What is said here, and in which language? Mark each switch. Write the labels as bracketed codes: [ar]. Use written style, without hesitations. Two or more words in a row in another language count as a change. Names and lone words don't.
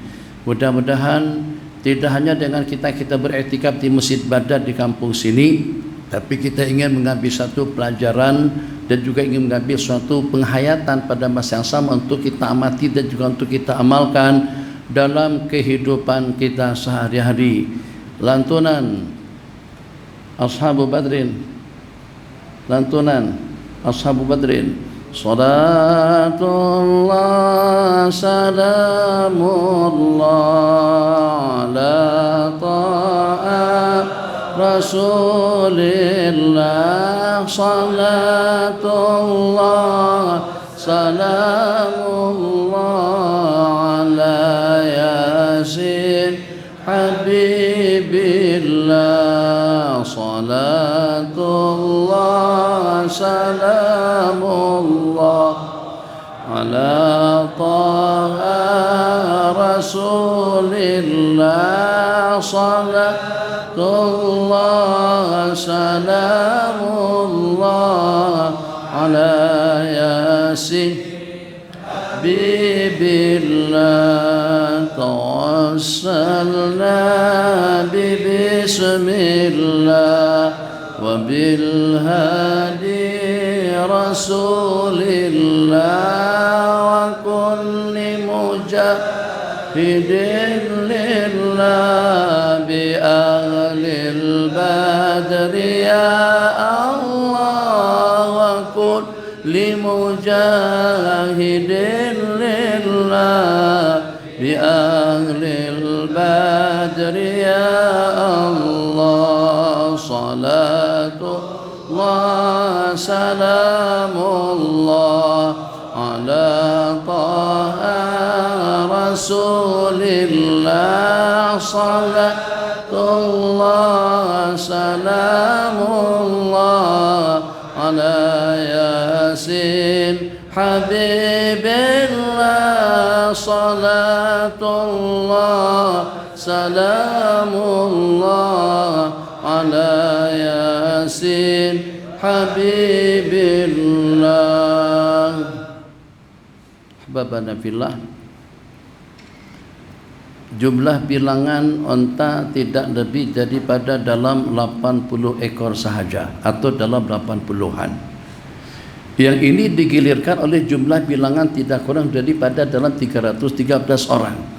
[ms] Mudah-mudahan tidak hanya dengan kita beriktikaf di Masjid Badar di kampung sini, tapi kita ingin mengambil satu pelajaran dan juga ingin mengambil suatu penghayatan pada masa yang sama untuk kita amati dan juga untuk kita amalkan dalam kehidupan kita sehari-hari. Lantunan Ashabu Badrin, lantunan Ashabu Badrin. [ar] صلاة الله سلام الله على طاعة رسول الله صلاة الله سلام الله على يس حبيب الله صلاة الله سلام الله على طه رسول الله, صلاة الله سلام الله على يس بيبالله توسلنا بسم الله وبالهادي رسول الله لله بأهل البدر يا الله وكل مجاهد لله بأهل البدر يا الله صلاة الله سلام الله على طه رسول الله صلاة الله سلام الله على يس حبيب الله صلاة الله سلام الله على يس حبيب الله. أحبابنا في الله, [ms] jumlah bilangan onta tidak lebih daripada dalam 80 ekor sahaja atau dalam 80-an. Yang ini digilirkan oleh jumlah bilangan tidak kurang daripada dalam 313 orang.